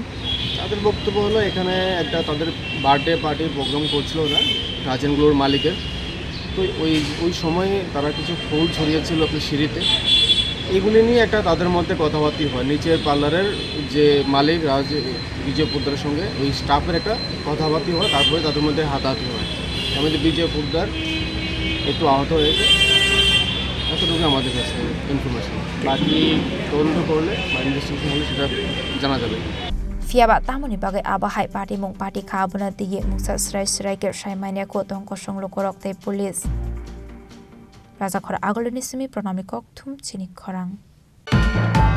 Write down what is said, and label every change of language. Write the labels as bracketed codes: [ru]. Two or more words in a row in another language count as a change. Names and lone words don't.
[bn] তাদের বক্তব্য হলো এখানে একটা তাদের [en] birthday party program [bn] করছিল না টাচ অ্যান্ড গ্লোর মালিকের তো ওই সময়ে তারা কিছু ফুল ছড়িয়েছিল আপনার সিঁড়িতে এগুলি নিয়ে একটা তাদের মধ্যে কথাবার্তা হয় নিচের পার্লারের যে মালিক বিজয় পোদ্দারের সঙ্গে ওই স্টাফের একটা কথাবার্তা হয় তারপরে তাদের মধ্যে হাতাহাতি হয় আমাদের বিজয় পোদ্দার একটু আহত হয়েছে এতটুকু আমাদের কাছে ইনফরমেশন বাকি তদন্ত করলে বা ইনভেস্টিগেশন হলে সেটা জানা যাবে [trp] Fiaba tamoni bagai abahai party khabuna diye muksa srai ker shaimania ko tongko songlo korok te police Raja khora agoloni simi pranamikok thum chini khorang